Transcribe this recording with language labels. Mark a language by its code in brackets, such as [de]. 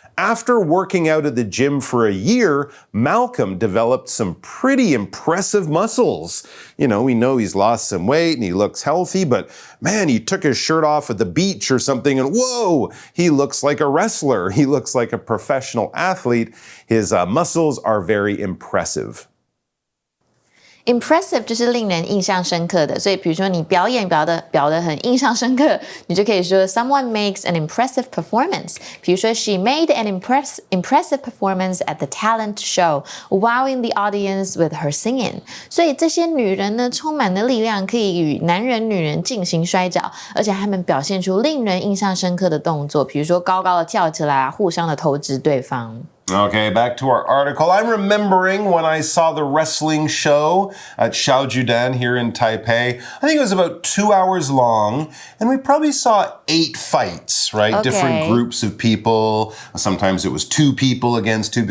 [en] After working out at the gym for a year, Malcolm developed some pretty impressive muscles. We know he's lost some weight and he looks healthy, but man, he took his shirt off at the beach or something and whoa, he looks like a wrestler. He looks like a professional athlete. His muscles are very impressive. [zh] Impressive 就是令人印象深刻的，所以比如说你表演表得很印象深刻，你就可以说 [en] Someone makes an impressive performance. [zh] 比如说 [en] She made an impressive performance at the talent show, wowing the audience with her singing. [zh] 所以这些女人呢，充满了力量，可以与男人、女人进行摔跤，而且她们表现出令人印象深刻的动作，比如说高高的跳起来，互相的投掷对方。 [en] Okay, back to our article. I'm remembering when I saw the wrestling show at Xiaojudan here in Taipei. I think it was about 2 hours long, and we probably saw 8 fights, right? Okay. Different groups of people. Sometimes it was 2 people against 2.